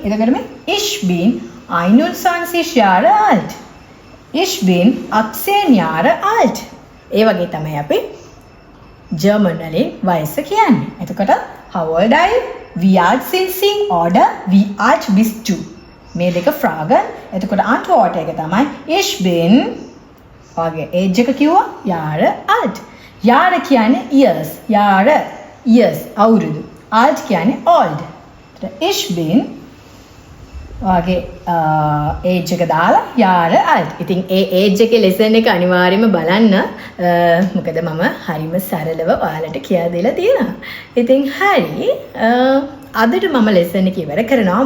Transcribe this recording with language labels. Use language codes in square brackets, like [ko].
[si] එතකොට මේ [de] ich bin 21 Jahre alt. Ich bin 18 Jahre alt. [si] ඒ වගේ තමයි අපි ජර්මන් වලින් වයස කියන්නේ. එතකොට [en] how old are you? [de] Wie alt sind Sie? Oder wie alt bist du? [si] මේ දෙක [de] Fragen. [si] එතකොට Antwort එක තමයි [de] ich bin [si] ඔයගේ age එක කිව්වා [de] Jahre alt. [si] Jahre කියන්නේ years. Jahre years අවුරුදු. Alt කියන්නේ old. [de] Ich bin [si] ඔයගේ age එක දාලා [de] Jahre alt. [si] ඉතින් ඒ age එකේ lesson එක අනිවාර්යයෙන්ම බලන්න. මොකද මම හරිම සරලව ඔයාලට කියලා දෙලා තියෙනවා. ඉතින් හරි අදට මම lesson එක ඉවර කරනවා.